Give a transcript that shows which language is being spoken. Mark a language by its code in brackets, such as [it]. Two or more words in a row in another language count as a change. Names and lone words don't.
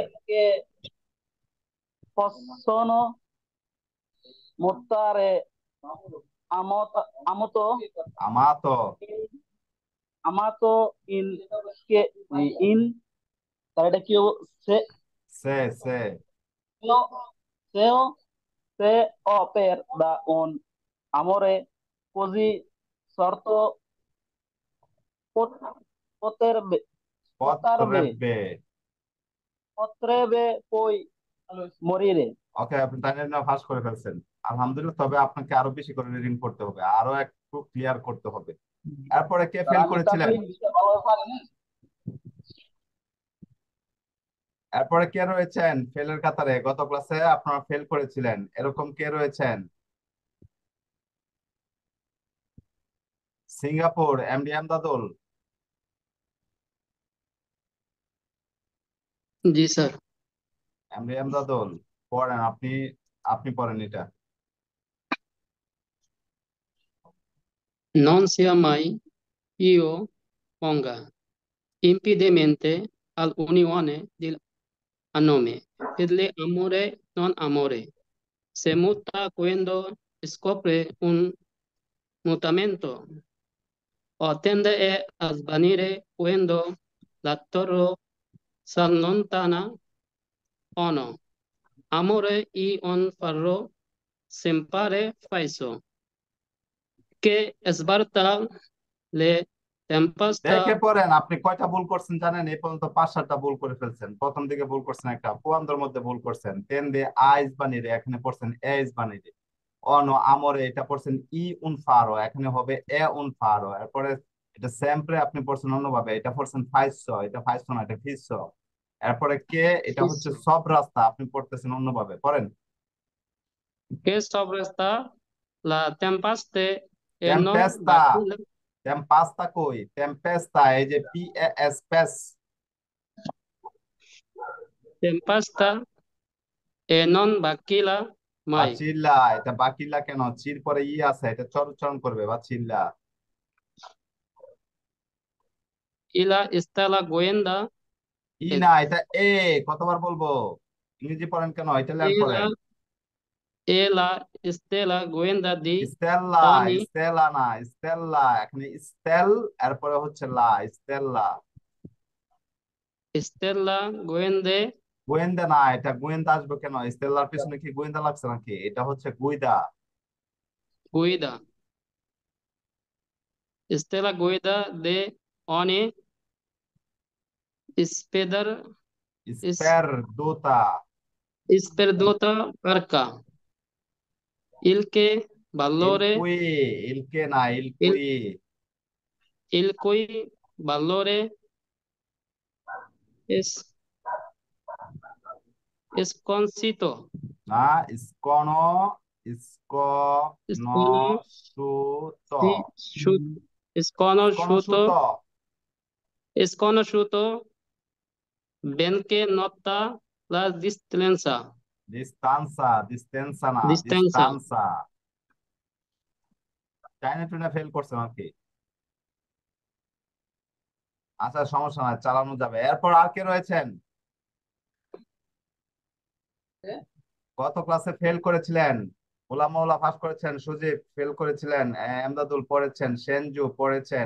[it] cose che possono mutare amato আমাতো, amato che in [bn] তাহলে কি সে সে সে সেও সেও [it] se o per da un amore così sorto pot- potrebbe potrebbe পত্রেব্বে। potrebbe poi morire. [bn] ওকে, আপনি টাইটেল না পাস করে ফেলছেন, আলহামদুলিল্লাহ। তবে আপনাকে আরো বেশি করে রিডিং করতে হবে, আরো একটু ক্লিয়ার করতে হবে। এরপরে কে স্যার ফেল আমি তো করেছিলেন? আসলে ইংলিশটা ভালোভাবে পারি না। এরপরে কে রয়েছেন ফেলের কাতারে? গত ক্লাসে আপনারা ফেল করেছিলেন, এরকম কে রয়েছেন? সিঙ্গাপুর, এমডি এমদাদুল। জি স্যার। এমডি এমদাদুল পড়েন আপনি, আপনি পড়েন এটা। [it] Non sia mai io ponga impedimento all'unione a nome per l'amore non amore. Se muta quando scopre un mutamento o tende a svanire quando la torre s'allontana o no. Amore y un farro sempre falso che sbarta le tempesta. [bn] দেখে পড়েন। আপনি কয়টা ভুল করছেন জানেন? এই পর্যন্ত 5-7টা ভুল করে ফেলছেন। প্রথম দিকে ভুল করছেন একটা, পুয়ান্দের মধ্যে ভুল করছেন, তেন দিয়ে আইস বানিয়ে এখানে পড়ছেন এস বানিয়ে। [it] un amore [bn] এটা পড়ছেন [it] e un faro, [bn] এখানে হবে [it] è un faro. [bn] এরপরে এটা সেম্পরে আপনি পড়ছেন অন্যভাবে, এটা পড়ছেন ফাইসো, এটা ফাইসো না, এটা ফিসো। এরপরে কে, এটা হচ্ছে সব রাস্তা, আপনি পড়তেছেন অন্যভাবে, পড়েন। [it] Que sobresta la tempaste e non টেম্পেস্তা, vacila, [bn] টেম্পাস্তা কই? টেম্পেস্তা, এই যে পি এ এস পেস। [it] tempesta e non vacila mai. [bn] বাচিল্লা, এটা বাকিল্লা কেন? চির পরে ই আছে, এটা চর উচ্চারণ করবে, বাচিল্লা। [it] Y la estela goenda, ই e [bn] না, এটা এ। কতবার বলবো? ইংরেজি পড়েন কেন, ইটালিয়ান পড়েন। [it] la estela goenda di স্টেল্লা, ogni [bn] স্টেলা না, স্টেল্লা, এখানে স্টেল, এরপরে হচ্ছে লা, স্টেল্লা। [it] stella goende [bn] গোয়েন্দা না, এটা গোয়েন্দা আসবে কেন? স্টেল্লার পিছনে কি গোয়েন্দা লাগছে নাকি? এটা হচ্ছে গুইদা। [it] guida. Stella guida de ogni speder is স্পের দোতা। sperduta barca. Il che valore il cui, il che না, il, il cui. il cui valore es esconsito. না, ইস্কনো, ইস্কনো Sconosciuto সুতো। Sconosciuto. Sconosciuto. Sconosciuto. Ben che nota la distanza. Distanza, distanza না, Distanza. [bn] distanza। চাইনা টুনা ফেল করছেন আর কি। আচ্ছা, সমস্যা নাই, চালানো যাবে। এরপর আর কে রয়েছেন? গত ক্লাসে ফেল করেছিলেন। গোলাম মৌলা পাস করেছেন, সুজিব ফেল করেছিলেন, এমদাদুল পড়েছেন, সেনজু পড়েছেন।